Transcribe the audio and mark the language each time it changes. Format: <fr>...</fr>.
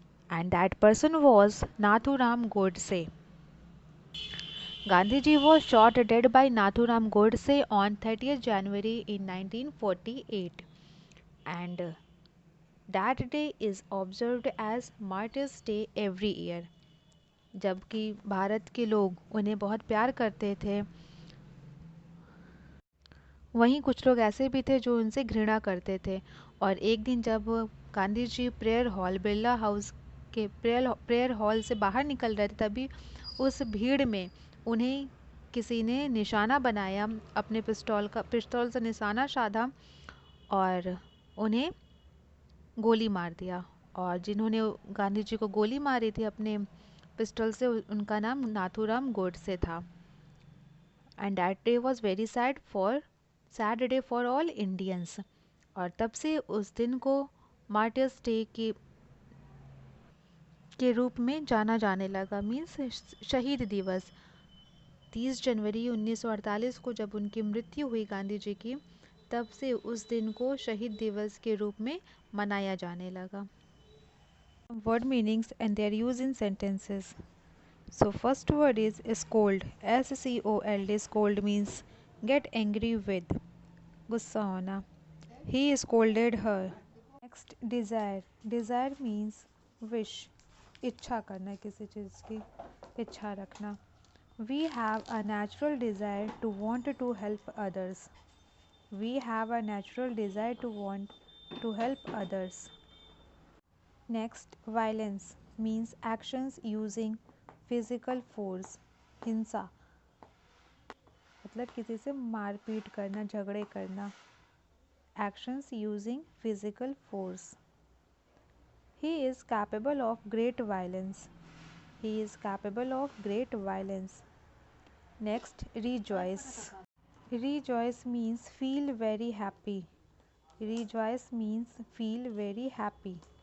<en>And that person was Nathuram Godse. Gandhiji was shot dead by Nathuram Godse on 30th January in 1948. And that day is observed as Martyrs' Day every year.</en> <hi>जबकि भारत के लोग उन्हें बहुत प्यार करते थे, वहीं कुछ लोग ऐसे भी थे जो उनसे घृणा करते थे. और एक दिन जब Gandhi ji prayer hall Birla house के प्रेयर हॉल से बाहर निकल रहे थे, तभी उस भीड़ में उन्हें किसी ने निशाना बनाया, अपने पिस्तौल से निशाना साधा और उन्हें गोली मार दिया. और जिन्होंने गांधी जी को गोली मारी थी अपने पिस्टल से, उनका नाम नाथूराम गोडसे था.</hi> <en>And that day was very sad day for all Indians.</en> <hi>और तब से उस दिन को मार्टियर्स डे के रूप में जाना जाने लगा, मीन्स शहीद दिवस. 30 जनवरी 1948 को जब उनकी मृत्यु हुई गांधी जी की, तब से उस दिन को शहीद दिवस के रूप में मनाया जाने लगा.</hi> <en>Word meanings and their use in sentences. So first word is scold. SCOLD. Scold means get angry with,</en> <hi>गुस्सा होना.</hi> <en>He scolded her. Next, desire. Desire means wish,</en> <hi>इच्छा करना, किसी चीज़ की इच्छा रखना.</hi> <en>We have a natural desire to want to help others. We have a natural desire to want to help others. Next, violence means actions using physical force.</en> <hi>हिंसा मतलब किसी से मारपीट करना, झगड़े करना.</hi> <en>Actions using physical force. He is capable of great violence. He is capable of great violence. Next, rejoice. Rejoice means feel very happy. Rejoice means feel very happy.</en>